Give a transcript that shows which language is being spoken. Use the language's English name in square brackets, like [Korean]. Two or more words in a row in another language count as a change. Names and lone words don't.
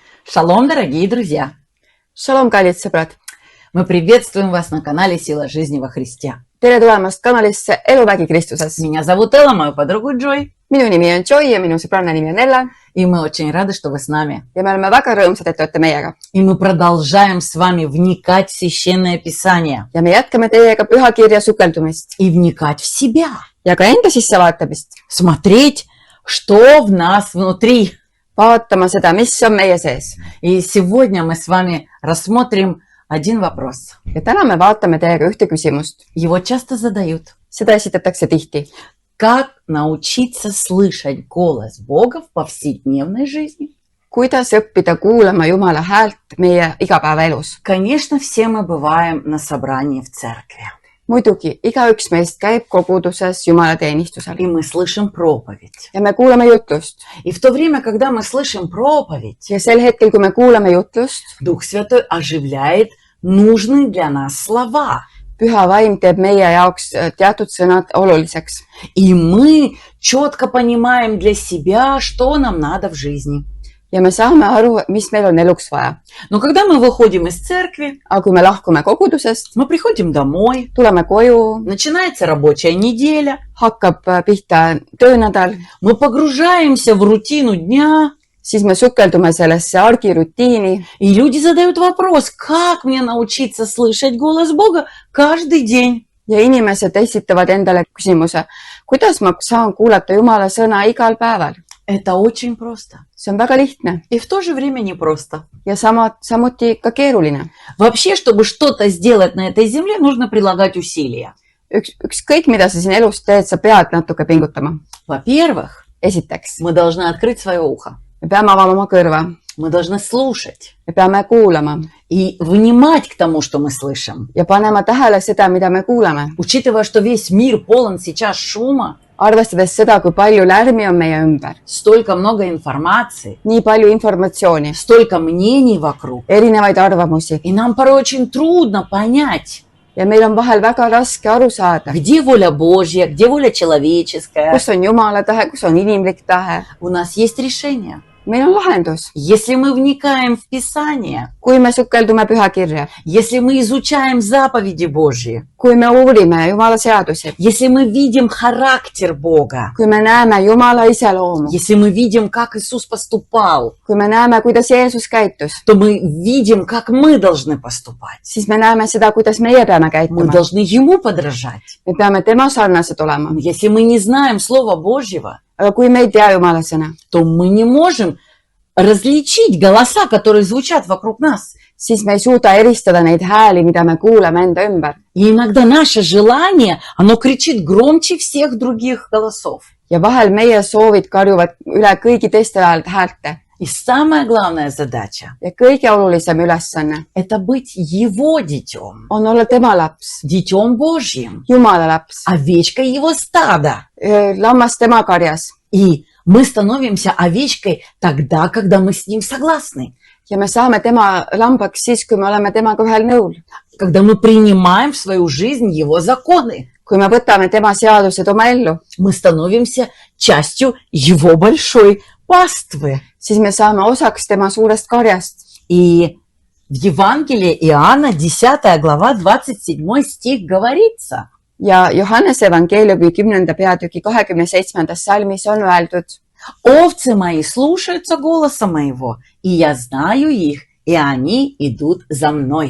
[Russian] Шалом, дорогие друзья! Шалом, [Estonian] kallid sõbrad! [Russian] Мы приветствуем вас на канале Сила жизни во Христе. [Estonian] Tere tulemast kanalisse Eluvägi Kristuses. [Russian] Меня зовут Элла, мою подругу Джой. [Estonian] Minu nimi on Joy ja minu sõbranna nimi on Ella. [Russian] И мы очень рады, что вы с нами. [Estonian] Ja me oleme väga rõõmsad, et te olete meiega. [Russian] И мы продолжаем с вами вникать в Священное Писание. [Estonian] Ja me jätkame teiega pühakirja sukeldumist. [Russian] И вникать в себя. [Estonian] Ja ka enda sissevaatamist. [Russian] Смотреть, что в нас внутри. [Estonian] Vaatama seda, mis on meie sees. [Russian] И сегодня мы с вами рассмотрим один вопрос. [Estonian] Ja täna me vaatame teiega ühte küsimust. [Russian] Его часто задают. [Estonian] Seda esitatakse tihti. [Russian] Как научиться слышать голос Бога в повседневной жизни? [Estonian] Kuidas õppida kuulama Jumala häält meie igapäevaelus? [Russian] Конечно, все мы бываем на собрании в церкви. [Estonian] Muidugi, igaüks meist käib koguduses Jumalateenistusel. [Russian] И мы слышим проповедь. [Estonian] Ja me kuulame jutlust. [Russian] И в то время, когда мы слышим проповедь, [Estonian] Ja sel hetkel, kui me kuulame jutlust, [Russian] Дух Святой оживляет нужные для нас слова. [Estonian] Püha vaim teeb meie jaoks teatud sõnad oluliseks. [Russian] И мы четко понимаем для себя, что нам надо в жизни. [Estonian] Ja me saame aru, mis meil on eluks vaja. [Russian] Но когда мы выходим из церкви, [Estonian] Aga kui me lahkume kogudusest, [Russian] мы приходим домой, [Estonian] tuleme koju, [Russian] начинается рабочая неделя, [Estonian] hakkab pihta töönädal, [Russian] мы погружаемся в рутину дня, [Estonian] siis me sukeldume sellesse argirutiini [Russian] и люди задают вопрос, как мне научиться слышать голос Бога каждый день? [Estonian] ja inimesed esitavad endale küsimuse, kuidas ma saan kuulata Jumala sõna igal päeval? [Russian] Это очень просто. [Estonian] See on väga lihtne [Russian] И в то же время непросто. [Estonian] ja samuti ka keeruline. [Russian] Вообще, чтобы что-то сделать на этой земле, нужно прилагать усилия. [Estonian] Ükskõik, mida sa siin elus teed, sa pead natuke pingutama. [Russian] Во-первых, [Estonian] Esiteks, [Russian] мы должны открыть свое ухо. [Estonian] me peame avama oma kõrva, [Russian] Мы должны слушать [Estonian] me peame kuulama [Russian] и внимать к тому, что мы слышим. [Estonian] ja panema tähele seda, mida me kuulame. [Russian] Учитывая, что весь мир полон сейчас шума, [Estonian] Arvestades seda, kui palju lärmi on meie ümber, [Russian] столько много информации, [Estonian] nii palju informatsiooni, [Russian] столько мнений вокруг. [Estonian] erinevaid arvamusi [Russian] И нам порой очень трудно понять, [Estonian] ja meil on vahel väga raske aru saada, [Russian] где воля Божья, где воля человеческая. [Estonian] kus on Jumala tahe, kus on inimlik tahe. [Russian] У нас есть решение. [Estonian] Meil on lahendus. [Russian] Если мы вникаем в Писание, [Estonian] Kui me sukeldume pühakirja, [Russian] если мы изучаем заповеди Божьи, [Estonian] kui me uurime Jumala seadusi, [Russian] если мы видим характер Бога, [Estonian] kui me näeme Jumala iseloomu, [Russian] если мы видим, как Иисус поступал, [Estonian] kui me näeme, kuidas Jeesus käitus, [Russian] то мы видим, как мы должны поступать. [Estonian] siis me näeme seda, kuidas meie peame [Russian] Мы [Estonian] käituma. [Russian] должны Ему подражать. [Estonian] Me peame tema sarnased olema. [Russian] Если мы не знаем Слова Божьего, [Estonian] Aga kui me ei tea Jumala sõna, [Russian] то мы не можем различить голоса, которые звучат вокруг нас. [Estonian] siis me ei suuda eristada neid hääli, mida me kuuleme enda ümber. [Russian] И иногда наше желание, оно кричит громче всех других голосов. [Estonian] Ja vahel meie soovid karjuvad üle kõigi teiste häälte. [Russian] И самая главная задача [Estonian] Ja kõige olulisem ülesanne – [Russian] это быть Его детем, [Estonian] on olla tema laps, [Russian] детем Божьим, [Estonian] Jumala laps, [Russian] овечкой Его стада. [Estonian] lammas tema karjas. [Russian] И мы становимся овечкой тогда, когда мы с Ним согласны, [Estonian] Ja me saame tema lambaks siis, kui me oleme temaga ühel nõul. [Russian] когда мы принимаем в свою жизнь Его законы. [Estonian] Kui me võtame tema seadused oma ellu, [Russian] Мы становимся частью Его большой паствы. [Estonian] siis me saame osaks tema suurest karjast. [Russian] И в Евангелии Иоанна, 10 глава, 27 стих говорится: [Estonian] Ja Johannese evangeeliumi 10. peatüki 27. salmis on öeldud: [Russian] овцы мои слушаются голоса моего, и я знаю их, и они идут за мной.